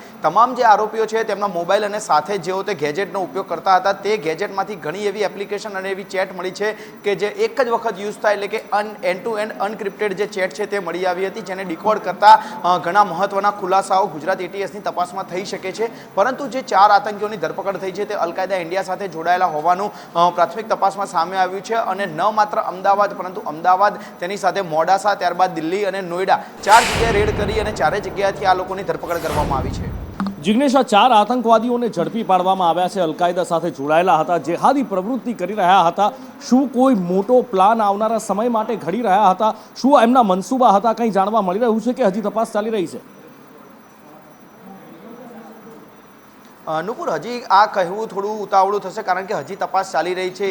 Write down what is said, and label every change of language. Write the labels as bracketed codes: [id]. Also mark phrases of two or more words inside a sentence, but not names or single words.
[gu] તમામ જે આરોપીઓ છે તેમના મોબાઈલ અને સાથે જેઓ તે ગેજેટનો ઉપયોગ કરતા હતા તે ગેજેટમાંથી ઘણી એવી એપ્લિકેશન અને એવી ચેટ મળી છે કે જે એક જ વખત યુઝ થાય, એટલે કે [en] એન્ડ ટુ એન્ડ અનક્રિપ્ટેડ [gu] જે ચેટ છે તે મળી આવી હતી, જેને ડિકોડ કરતા ઘણા મહત્વના ખુલાસાઓ ગુજરાત એટીએસની તપાસમાં થઈ શકે છે। પરંતુ જે 4 આતંકીઓની ધરપકડ થઈ છે તે અલ કાયદા ઇન્ડિયા સાથે જોડાયેલા હોવાનું પ્રાથમિક તપાસમાં સામે આવ્યું છે અને ન માત્ર અમદાવાદ પરંતુ અમદાવાદ, તેની સાથે મોડાસા, ત્યારબાદ દિલ્હી અને નોઈડા 4 જગ્યાએ રેડ કરી અને 4 જગ્યાએથી આ લોકોની ધરપકડ કરવામાં આવી છે। જિગ્નેશ, આ 4 આતંકવાદીઓને ઝડપી પાડવામાં આવ્યા છે, અલ કાયદા સાથે જોડાયેલા હતા, જેહાદી પ્રવૃત્તિ કરી રહ્યા હતા। શું કોઈ મોટો પ્લાન આવનારા સમય માટે ઘડી રહ્યા હતા? શું એમના મનસૂબા હતા? કંઈ જાણવા મળી રહ્યું છે કે હજી તપાસ ચાલી રહી છે? નુપુર, હજી આ કહેવું થોડું ઉતાવળું થશે કારણ કે હજી તપાસ ચાલી રહી છે।